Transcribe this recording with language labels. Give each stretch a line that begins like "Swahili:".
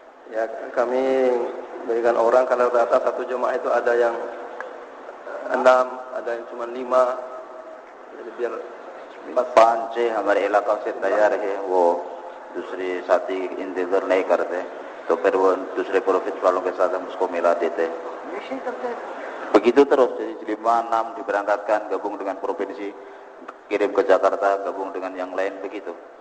Indonesian: Ya, kami berikan orang karena rata satu jemaah itu ada yang 6, ada yang cuma 5. jadi biar
Hindi: 5 6 हमारे इलाका से तैयार है, वो दूसरी साथी इंतजार नहीं करते, तो फिर वो दूसरे प्रोफिट वालों के साथ हम उसको मिला देते.
Indonesian: Begitu terus, jadi 5 6 diberangkatkan, gabung dengan provinsi, kirim ke Jakarta, gabung dengan yang lain, begitu.